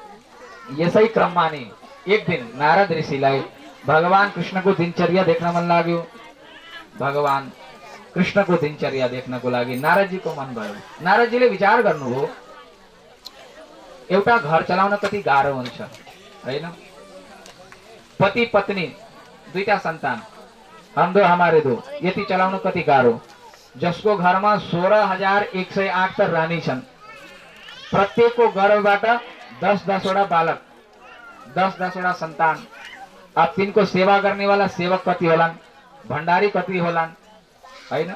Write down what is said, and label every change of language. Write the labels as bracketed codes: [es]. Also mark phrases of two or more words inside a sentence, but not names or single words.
[ne] यसै क्रममा नि एक दिन नारद ऋषिलाई भगवान कृष्णको दिनचर्या देख्न मन लाग्यो। भगवान कृष्णको दिनचर्या देख्नको लागि नारदजीको मन भयो। नारदजीले विचार गर्नुभयो, एउटा घर चलाउन कति गाह्रो हुन्छ हैन? पति पत्नी दुईटा सन्तान, [hi] हम दो हमारे दो, [ne] यति चलाउन कति गाह्रो। जसको घरमा 16,108 रानी छन्, प्रत्येकको गर्भबाट 10-10 वटा बालक, 10-10 वटा सन्तान। अब तिनको सेवा गर्नेवाला सेवक कति होलान्, भण्डारी कति होलान् हैन?